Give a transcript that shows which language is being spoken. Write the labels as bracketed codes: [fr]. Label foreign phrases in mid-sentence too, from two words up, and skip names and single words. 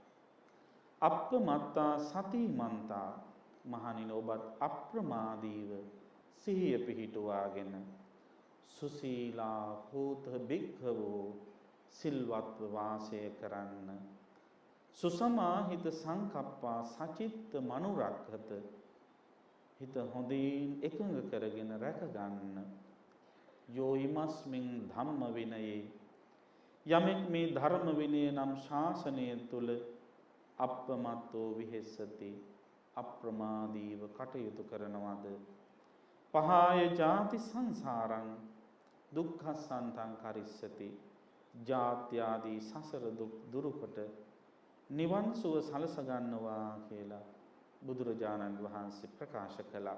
[pi] අප්පමත්තා සතිමන්තා [si] මහණෙනි ඔබත් අප්‍රමාදීව සිහිය පිහිටුවාගෙන [pi] සුසීලා හෝත භික්ඛවෝ [si] සිල්වත්ව වාසය කරන්න. [pi] සුසමාහිත සංකප්පා සචිත්ත මනුරක්ඛත [si] හිත හොඳින් එකඟ කරගෙන රැකගන්න. [pi] යෝ ඉමස්මින් ධම්ම විනයේ [si] යමෙක් මේ ධර්ම විනය නම් ශාසනය තුල [pi] අප්‍රමත්තෝ විහෙස්සති [si] අප්‍රමාදීව කටයුතු කරනවද [pi] පහය ජාති සංසාරං දුක්ඛසන්තං කරිස්සති [si] ජාත්‍යාදී සසර දුක් දුරුකොට නිවන් සුව සලස ගන්නවා කියලා බුදුරජාණන් වහන්සේ ප්‍රකාශ කළා.